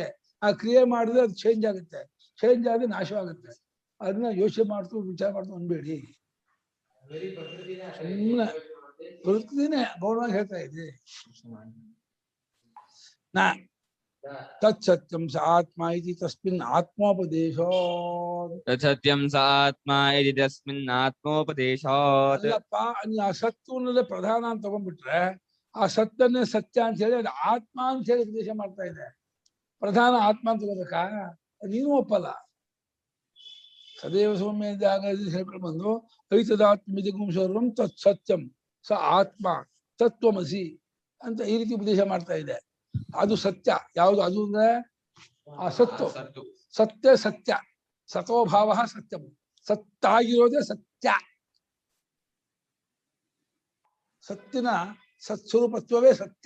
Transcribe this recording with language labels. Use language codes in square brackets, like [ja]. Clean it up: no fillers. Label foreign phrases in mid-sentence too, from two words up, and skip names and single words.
[kn] ಆ ಕ್ರಿಯೆ ಮಾಡಿದ್ರೆ ಅದು ಚೇಂಜ್ ಆಗುತ್ತೆ, ಚೇಂಜ್ ಆದ್ರೆ ನಾಶವಾಗುತ್ತೆ. ಅದನ್ನ ಯೋಚನೆ ಮಾಡ್ತು ವಿಚಾರ ಮಾಡ್ತು ಅನ್ಬೇಡಿ. ಪ್ರಕೃತಿನೇ ಗೌರವಾಗಿ ಹೇಳ್ತಾ ಇದೆ. [sa] ತತ್ಸತ್ಯಂ ಸ ಆತ್ಮ ಇತಿ ತಸ್ಮಿನ್ ಆತ್ಮೋಪದೇಶೋ. ತತ್ಸತ್ಯಂ ಸ ಆತ್ಮ ಇತಿ ತಸ್ಮಿನ್ ಆತ್ಮೋಪದೇಶಾತ್. [kn] ಅಲ್ಲಪ್ಪ, ಆ ಸತ್ತುವನ್ನೆಲ್ಲ ಪ್ರಧಾನ ಅಂತ ತಗೊಂಡ್ಬಿಟ್ರೆ ಆ ಸತ್ತನ್ನೇ ಸತ್ಯ ಅಂತ ಹೇಳಿ ಅದು ಆತ್ಮ ಅಂತ ಹೇಳಿ ಉಪದೇಶ ಮಾಡ್ತಾ ಇದೆ. ಪ್ರಧಾನ ಆತ್ಮ ಅಂತ ತಗೋಬೇಕಾ? ನೀನು ಒಪ್ಪಲ್ಲ. [sa] ಸದೇವ ಸೌಮ್ಯ [kn] ಹೇಳ್ಕೊಂಡು ಬಂದು [sa] ಐತದಾತ್ಮಿಕಂ ಸರ್ವಂ ತತ್ ಸತ್ಯಂ ಸ ಆತ್ಮ ತತ್ವಮಸಿ [kn] ಅಂತ ಈ ರೀತಿ ಉಪದೇಶ ಮಾಡ್ತಾ ಇದೆ. ಅದು ಸತ್ಯ ಯಾವುದು? ಅದು ಅಂದ್ರೆ ಆ ಸತ್ತು. [sa] ಸತ್ಯ ಸತೋಭಾವ ಸತ್ಯಂ, [kn] ಸತ್ತಾಗಿರೋದೇ ಸತ್ಯ. ಸತ್ತಿನ ಸತ್ಸ್ವರೂಪತ್ವವೇ ಸತ್ಯ.